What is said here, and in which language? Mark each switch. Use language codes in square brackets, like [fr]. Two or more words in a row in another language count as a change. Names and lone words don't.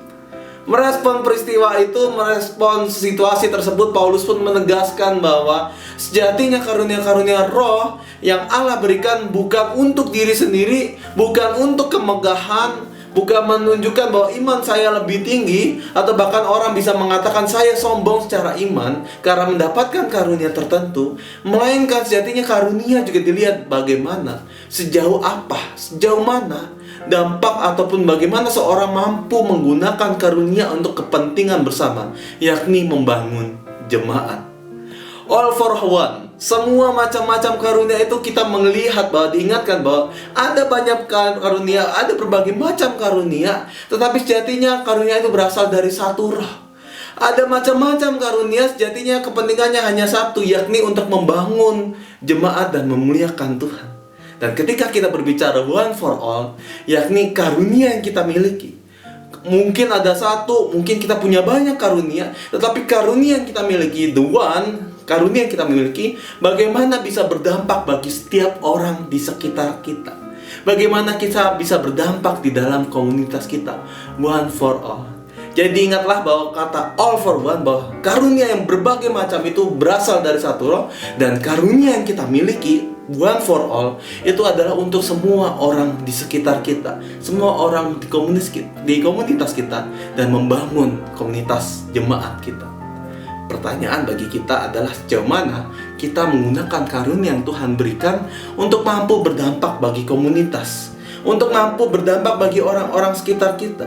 [id] Merespon peristiwa itu, merespon situasi tersebut, Paulus pun menegaskan bahwa sejatinya karunia-karunia roh yang Allah berikan bukan untuk diri sendiri, bukan untuk kemegahan, bukan menunjukkan bahwa iman saya lebih tinggi, atau bahkan orang bisa mengatakan saya sombong secara iman karena mendapatkan karunia tertentu. Melainkan sejatinya karunia juga dilihat bagaimana, sejauh apa, sejauh mana dampak ataupun bagaimana seorang mampu menggunakan karunia untuk kepentingan bersama, yakni membangun jemaat. [en] All for one, [id] semua macam-macam karunia itu kita melihat bahwa diingatkan bahwa ada banyak karunia, ada berbagai macam karunia, tetapi sejatinya karunia itu berasal dari satu roh. Ada macam-macam karunia, sejatinya kepentingannya hanya satu, yakni untuk membangun jemaat dan memuliakan Tuhan. Dan ketika kita berbicara [en] one for all, [id] yakni karunia yang kita miliki, mungkin ada satu, mungkin kita punya banyak karunia, tetapi karunia yang kita miliki, [en] the one, [id] karunia yang kita miliki, bagaimana bisa berdampak bagi setiap orang di sekitar kita. Bagaimana kita bisa berdampak di dalam komunitas kita. [en] One for all. [id] Jadi ingatlah bahwa kata [en] all for one, [id] bahwa karunia yang berbagai macam itu berasal dari satu roh. Dan karunia yang kita miliki, [en] one for all, [id] itu adalah untuk semua orang di sekitar kita, semua orang di komunitas kita, dan membangun komunitas jemaat kita. Pertanyaan bagi kita adalah sejauh mana kita menggunakan karunia yang Tuhan berikan untuk mampu berdampak bagi komunitas, untuk mampu berdampak bagi orang-orang sekitar kita.